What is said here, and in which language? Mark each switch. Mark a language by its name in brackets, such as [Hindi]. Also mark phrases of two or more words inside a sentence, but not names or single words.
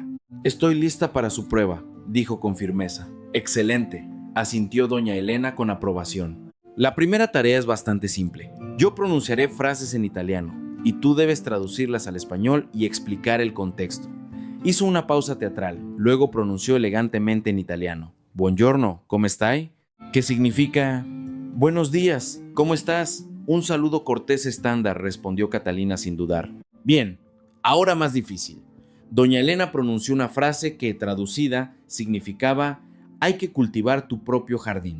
[Spanish] Estoy lista para su prueba, dijo con firmeza. Excelente, asintió doña Elena con aprobación. La primera tarea es bastante simple. Yo pronunciaré frases en italiano y tú debes traducirlas al español y explicar el contexto. Hizo una pausa teatral, luego pronunció elegantemente en italiano. [Italian] Buongiorno, ¿come stai? [Spanish] ¿Qué significa? Buenos días, ¿cómo estás? Un saludo cortés estándar, respondió Catalina sin dudar. Bien, ahora más difícil. Doña Elena pronunció una frase que, traducida, significaba «Hay que cultivar tu propio jardín».